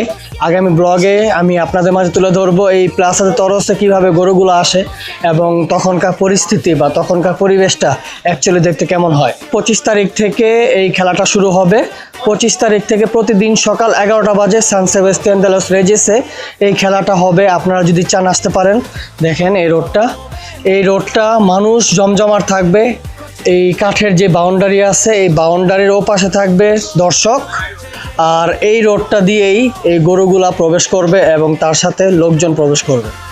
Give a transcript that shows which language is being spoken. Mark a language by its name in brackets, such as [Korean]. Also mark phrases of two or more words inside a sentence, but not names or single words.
[Bangla] আগামী ব্লগে আমি আপনাদের মাঝে তুলে ধরবো এই প্লাজাতে তরসে কিভাবে গরুগুলো আসে এবং তখনকার পরিস্থিতি বা তখনকার পরিবেশটা অ্যাকচুয়ালি দেখতে কেমন হয়। 25 তারিখ থেকে এই খেলাটা শুরু হবে। 25 তারিখ থেকে প্রতিদিন সকাল 11টা বাজে সান সেবাস্টিয়ান de los Reyes-এ এই খেলাটা হবে। আপনারা যদি চান আসতে পারেন। দেখেন এই রোডটা মানুষ জমজমাট থাকবে। এই কাঠের যে বাউন্ডারি আছে, এই বাউন্ডারির ওপাশে থাকবে দর্শক। আর এই রোডটা দিয়েই এই গরুগুলা প্রবেশ করবে এবং তার সাথে লোকজন প্রবেশ করবে।